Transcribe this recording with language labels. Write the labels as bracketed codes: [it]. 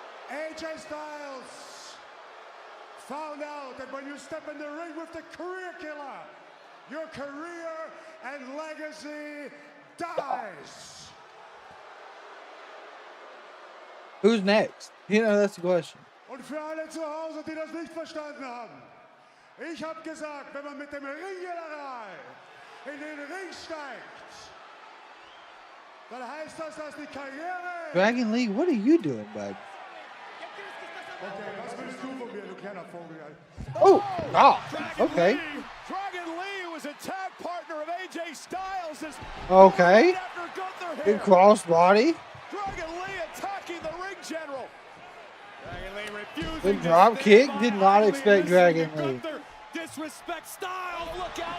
[en] AJ Styles found out that when you step in the ring with the career killer, your career and legacy dies. Who's next? You know, that's the question. [de] Und für alle zu Hause, die das nicht verstanden haben. Ich habe gesagt, wenn man mit dem Ringgeneral in den Ring steigt, dann heißt das, dass die Karriere... [en] Dragon Lee, what are you doing, bud? [de] Okay, was willst du von mir, du kleiner Vogel? Oh, ah, okay. [en] Dragon Lee was a tag partner of AJ Styles. Okay. Good crossbody. Dragon Lee attacking the ring general. Dragon Lee refusing. Good drop kick. Did not expect Dragon Lee. Disrespect Styles. Look out.